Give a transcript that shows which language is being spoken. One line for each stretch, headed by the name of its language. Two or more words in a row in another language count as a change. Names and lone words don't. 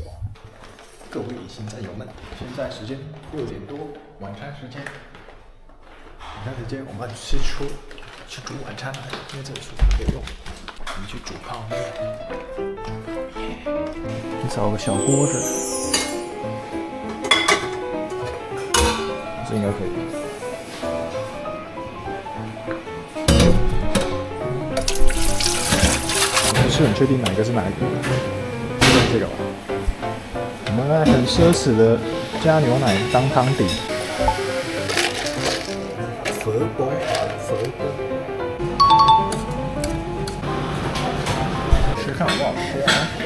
Chinese: 各位行山友們，現在時間6點多，晚餐時間。晚餐時間，我們去煮晚餐了，因為這個厨房可以用。我們去煮泡面。你找個小鍋子，這應該可以。我不是很確定哪一個是哪一個，就是這個吧。我們很奢侈的加牛奶當湯底。佛光。吃看好不好吃啊？